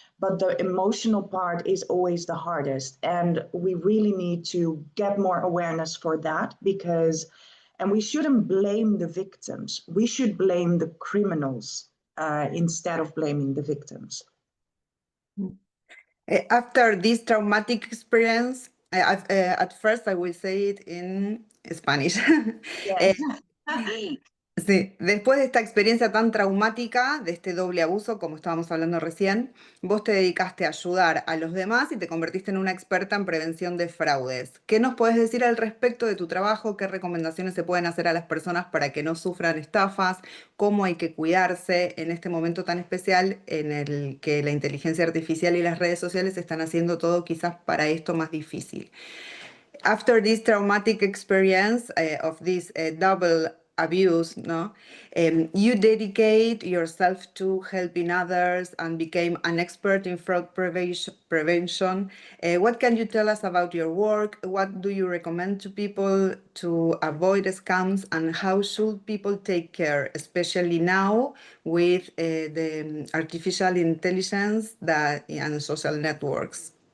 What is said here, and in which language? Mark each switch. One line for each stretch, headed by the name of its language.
English: But the emotional part is always the hardest. And we really need to get more awareness for that, because, and we shouldn't blame the victims. We should blame the criminals instead of blaming the victims. After this traumatic experience, at first I will say it in Spanish. Yes.
Spanish: Sí, después de esta experiencia tan traumática, de este doble abuso, como estábamos hablando recién, vos te dedicaste a ayudar a los demás y te convertiste en una experta en prevención de fraudes. ¿Qué nos puedes decir al respecto de tu trabajo? ¿Qué recomendaciones se pueden hacer a las personas para que no sufran estafas? ¿Cómo hay que cuidarse en este momento tan especial en el que la inteligencia artificial y las redes sociales están haciendo todo quizás para esto más difícil?
English: After this traumatic experience of this double abuse, no, you dedicate yourself to helping others and became an expert in fraud prevention. What can you tell us about your work? What do you recommend to people to avoid scams, and how should people take care, especially now with the artificial intelligence and social networks?